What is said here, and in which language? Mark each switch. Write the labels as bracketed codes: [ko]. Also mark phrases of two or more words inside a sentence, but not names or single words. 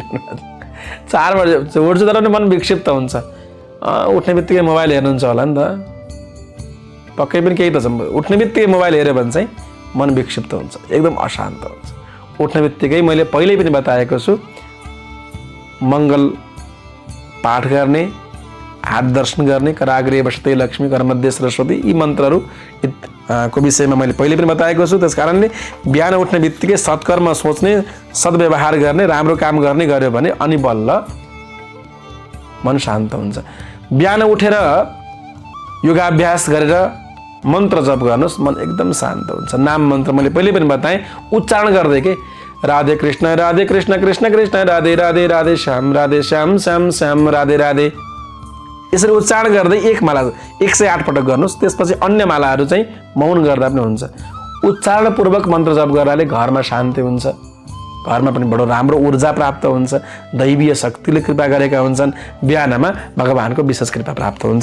[ne] 4 बजे उठ्छु तर पनि मन विक्षिप्त हुन्छ। उठ्ने बित्तिकै मोबाइल हेर्नुहुन्छ होला नि त। पक्कै पनि केही त छ। उठ्ने बित्तिकै मोबाइल हेऱ्यो भने चाहिँ मन विक्षिप्त हुन्छ, एकदम अशान्त हुन्छ। उठ्ने बित्तिकै मैले पहिल्यै पनि बताएको छु, मङ्गल पाठ गर्ने, हात दर्शन गर्ने, [sa] कराग्रे बसते लक्ष्मी करमध्ये सरस्वती, [ne] यी मन्त्रहरू को विषयमा मैले पहिले पनि बताएको छु। त्यस कारणले बिहान उठ्ने बित्तिकै सत्कर्म सोच्ने, सद्व्यवहार गर्ने, राम्रो काम गर्ने गर्यो भने अनि बल्ल मन शान्त हुन्छ। बिहान उठेर योगाभ्यास गरेर मन्त्र जप गर्नुहोस्, मन एकदम शान्त हुन्छ। नाम मन्त्र मैले पहिले पनि बताएँ, उच्चारण गर्दै के राधे कृष्ण कृष्ण कृष्ण राधे राधे राधे श्याम श्याम श्याम राधे राधे, यसरी उच्चारण गर्दै एक माला 108 पटक गर्नुहोस्। त्यसपछि अन्य मालाहरू चाहिँ मौन गर्दा पनि हुन्छ। उच्चारणपूर्वक मन्त्र जप गर्नाले घरमा शान्ति हुन्छ, घरमा पनि बडो राम्रो ऊर्जा प्राप्त हुन्छ, दैवीय शक्तिले कृपा गरेका हुन्छन्, बिहानमा भगवानको विशेष कृपा प्राप्त हुन्छ।